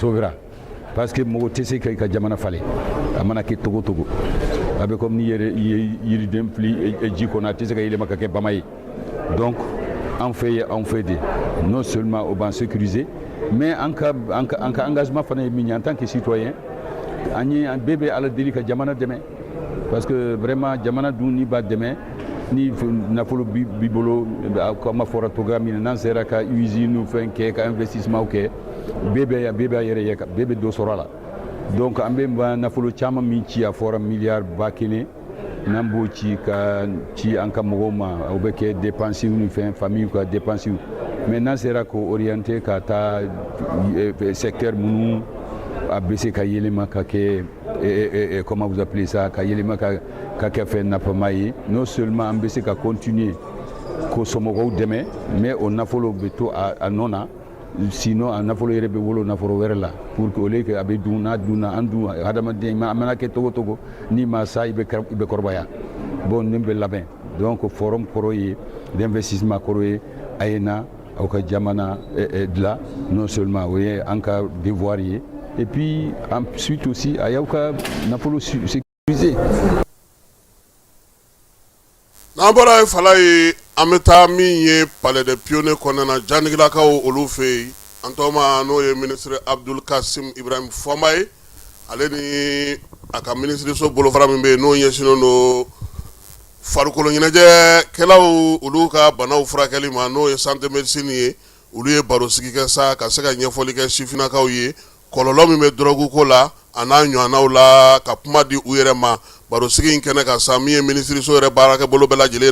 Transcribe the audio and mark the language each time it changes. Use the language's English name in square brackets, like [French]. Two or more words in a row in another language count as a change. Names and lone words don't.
[Bambara] sobira [French] parce que [Bambara] mɔgɔ tɛ se ka i ka jamana falen a mana kɛ togo togo a bɛ comme ni yɛrɛ i ye yiriden fili ji kɔnɔ a tɛ se ka yɛlɛma ka kɛ bama ye donc an fɛ ye anw fɛ de [French] non seulement [Bambara] o b'an sécuriser mais an ka engagement fana ye min ye [French] en tant que citoyen [Bambara] an bɛɛ bɛ ala deli ka jamana dɛmɛ [French] parce que vraiment [Bambara] jamana dun n'i b'a dɛmɛ ni nafolo b'i bolo comme a fɔra togoya min na n'an sera ka usine fɛn kɛ ka investissement kɛ bɛɛ b'a yɛrɛ ye bɛɛ bɛ dɔ sɔrɔ a la donc an bɛ nafolo caman min ci a fɔra miliyari 1000 n'an b'o ci ka ci an ka mɔgɔw ma o bɛ kɛ dépenses ni fɛn famille ka dépenses mais n'an sera k'o orienter ka taa secteur minnu a bɛ se ka yɛlɛma ka kɛ [French] comment vous appelez ça [Bambara] ka yɛlɛma ka kɛ fɛn nafama ye [French] non seulement [Bambara] an bɛ se ka continuer k'o somɔgɔw dɛmɛ mais o nafolo bɛ to a nɔ na sinon a nafolo yɛrɛ bɛ wolo nafolo wɛrɛ la [French] pour que au lieu que [Bambara] a bɛ dun n'a dunna an dun hadamaden a mana kɛ togo togo n'i ma sa i bɛ kɔrɔbaya bon nin bɛ labɛn donc forum kɔrɔ ye d'investissement kɔrɔ ye a ye na aw ka jamana dilan [French] non seulement [Bambara] o ye an ka devoir ye [French] et puis ensuite aussi [Bambara] a y'aw ka nafolo sécuriser. n'an bɔra ye fala ye an bɛ taa min ye palais des pionniers kɔnɔna na janigilakaw olu fɛ yen an tɔgɔma n'o ye ministre Abdul Kasim Ibrahim Fɔnba ye ale ni a ka ministeriso bolofara min bɛ yen n'o ɲɛsinnen don farikolo ɲɛnajɛkɛlaw olu ka banaw furakɛli ma n'o ye [French] santé médecine [Bambara] ye olu ye baro sigi kɛ sa ka se ka ɲɛfɔli kɛ sifinnakaw ye kɔlɔlɔ min bɛ drogue ko la a n'a ɲɔgɔnnaw la ka kuma di u yɛrɛ ma baro sigi in kɛnɛ kan sa min ye ministeriso yɛrɛ baarakɛ bolo bɛɛ lajɛlen